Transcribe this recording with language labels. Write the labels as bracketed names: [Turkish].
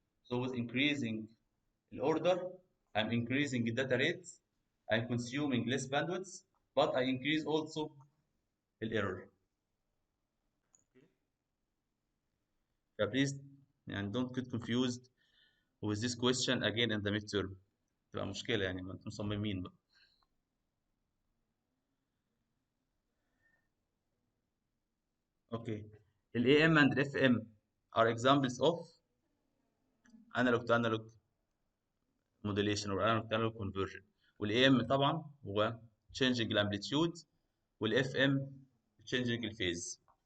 [English] So with increasing the order, I'm increasing the data rates, I'm consuming less bandwidth, but I increase also the error. So please يعني don't get confused with this question again in the midterm. [Arabic] تبقى مشكلة يعني ما انتم مصممين بقى. [English] Okay. ال AM and FM are examples of analog to analog modulation or analog to analog conversion. وال AM [Arabic] طبعا هو [English] changing الامبليتيود وال FM changing الفيز.